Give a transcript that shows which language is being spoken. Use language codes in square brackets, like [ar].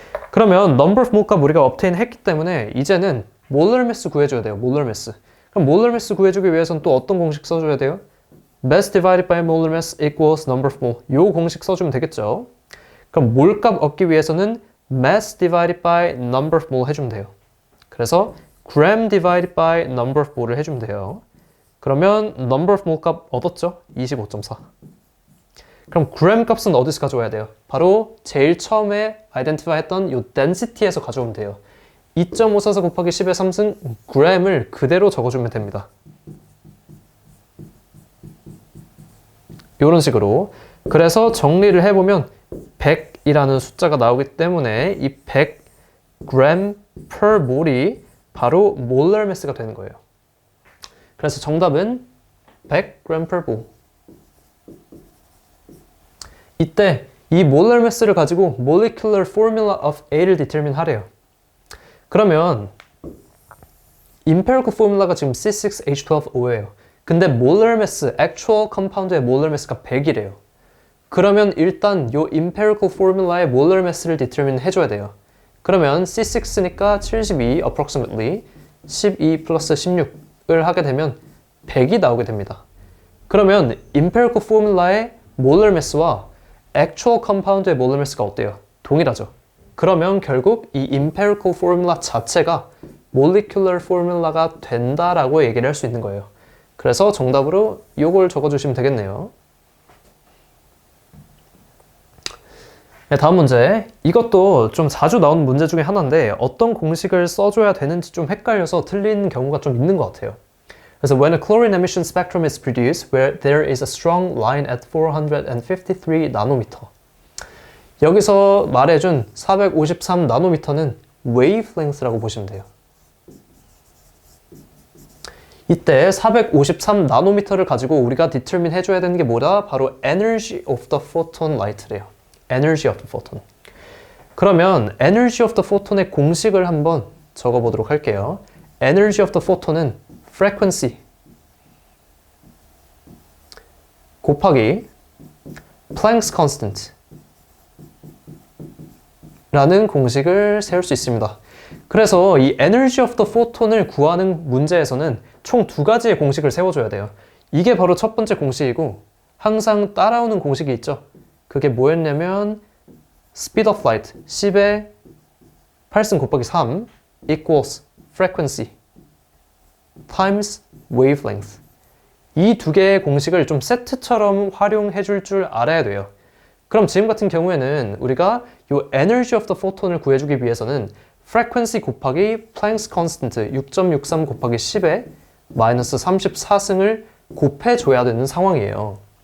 [ko] 그러면 number of mole 값 우리가 obtain 했기 때문에 이제는 molar mass 구해줘야 돼요. [en] molar mass. [ko] 그럼 molar mass 구해주기 위해서는 또 어떤 공식 써줘야 돼요? [en] mass divided by molar mass equals number of mole. [ko] 요 공식 써주면 되겠죠. 그럼 몰 값 얻기 위해서는 [en] mass divided by number of mole [ko] 해주면 돼요. 그래서 [en] gram divided by number of mole [ko] 을 해주면 돼요. 그러면 number of mole 값 얻었죠? 25.4. 그럼 gram 값은 어디서 가져와야 돼요? 바로 제일 처음에 identify 했던 이 density에서 가져오면 돼요. 2.544 곱하기 10의 3승 gram을 그대로 적어주면 됩니다. 이런 식으로. 그래서 정리를 해보면 100이라는 숫자가 나오기 때문에 이 100 gram per mole이 바로 molar mass가 되는 거예요. 그래서 정답은 100 gram per mole. 이때 이 molar mass를 가지고 [en] molecular formula of A [ko] 를 determine 하래요. 그러면 empirical formula가 지금 C6H12O예요. 근데 molar mass, actual compound의 molar mass가 100이래요. 그러면 일단 이 empirical formula의 molar mass를 determine 해줘야 돼요. 그러면 C6니까 72 approximately 12 플러스 16을 하게 되면 100이 나오게 됩니다. 그러면 empirical formula의 molar mass와 actual compound의 molar mass가 어때요? 동일하죠. 그러면 결국 이 empirical formula 자체가 molecular formula가 된다라고 얘기를 할 수 있는 거예요. 그래서 정답으로 이걸 적어주시면 되겠네요. 네, 다음 문제. 이것도 좀 자주 나오는 문제 중에 하나인데 어떤 공식을 써줘야 되는지 좀 헷갈려서 틀린 경우가 좀 있는 것 같아요. 그래서 [en] when a chlorine emission spectrum is produced where there is a strong line at 453 나노미터. [ko] 여기서 말해준 453 나노미터는 wavelength라고 보시면 돼요. 이때 453 나노미터를 가지고 우리가 determine 해줘야 되는 게 뭐다? 바로 [en] energy of the photon light래요. energy of the photon. [ko] 그러면 energy of the photon의 공식을 한번 적어보도록 할게요. [en] energy of the photon은 frequency 곱하기 Planck's constant [ko] 라는 공식을 세울 수 있습니다. 그래서 이 energy of the photon을 구하는 문제에서는 총 두 가지의 공식을 세워줘야 돼요. 이게 바로 첫 번째 공식이고 항상 따라오는 공식이 있죠. 그게 뭐였냐면 [en] speed of light 10의 8승 곱하기 3 equals frequency times wavelength. [ko] 이 두 개의 공식을 좀 세트처럼 활용해 줄 줄 알아야 돼요. 그럼 지금 같은 경우에는 우리가 이 energy of the photon을 구해주기 위해서는 frequency 곱하기 Planck's constant 6.63 곱하기 10에 마이너스 34승을 곱해줘야 되는 상황이에요.